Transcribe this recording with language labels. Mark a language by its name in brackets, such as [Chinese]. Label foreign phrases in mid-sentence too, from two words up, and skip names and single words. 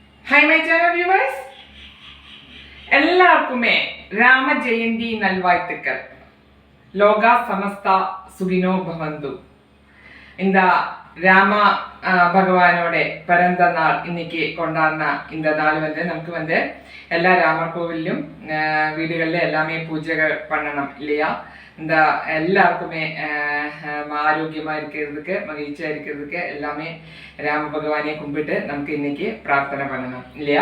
[English] Hi my channel viewers. [Tamil] எல்லாவருக்குமே ராமஜயந்தி நல்வாழ்த்துக்கள். [Sanskrit] ലോക സമസ്ത സുഖിനോ ഭവന്തു. [Tamil] இந்த ராம பகவானோட பிறந்த நாள் இன்னைக்கு கொண்டாடின இந்த நாள் நமக்கு எல்லா ராமர் கோவிலும் வீடுகளில் எல்லாமே பூஜைகள் பண்ணணும் இல்லையா? இந்த எல்லாருக்குமே ஆரோக்கியமாக இருக்கிறதுக்கு மகிழ்ச்சியாக இருக்கிறதுக்கு எல்லாமே ராம பகவானே கும்பிட்டு நமக்கு இன்னைக்கு பிரார்த்தனை பண்ணணும் இல்லையா?